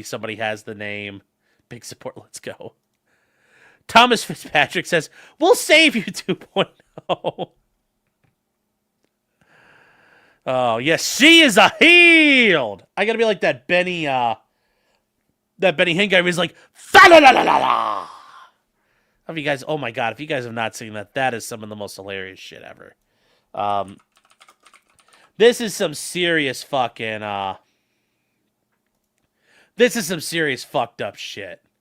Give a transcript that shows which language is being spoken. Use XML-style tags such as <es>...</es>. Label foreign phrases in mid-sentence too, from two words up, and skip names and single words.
<en>Somebody has the name. Big support, let's go. Thomas Fitzpatrick says, we'll save you 2.0. Oh, yes, she is a healed. I gotta be like that Benny Hinn guy who's like, fa-la-la-la-la-la. Have you guys, oh my God, if you guys have not seen that, that is some of the most hilarious shit ever. This is some serious fucking, this is some serious fucked up shit.</en>